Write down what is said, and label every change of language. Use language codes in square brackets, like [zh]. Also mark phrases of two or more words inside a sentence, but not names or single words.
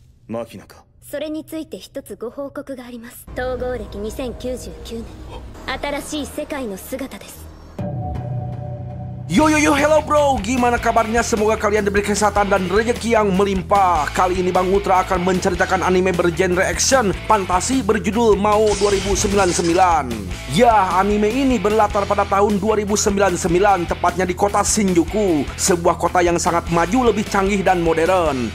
[ja] マキナか。それについて一つご報告があります。統合歴2099年、新しい世界の姿です。 [id] Yo, [en] hello bro, [id] gimana kabarnya? Semoga kalian diberi kesehatan dan rezeki yang melimpah. Kali ini Bang Ultra akan menceritakan anime bergenre action fantasi berjudul Mao 2099. Ya, anime ini berlatar pada tahun 2099, tepatnya di kota Shinjuku, sebuah kota yang sangat maju, lebih canggih dan modern.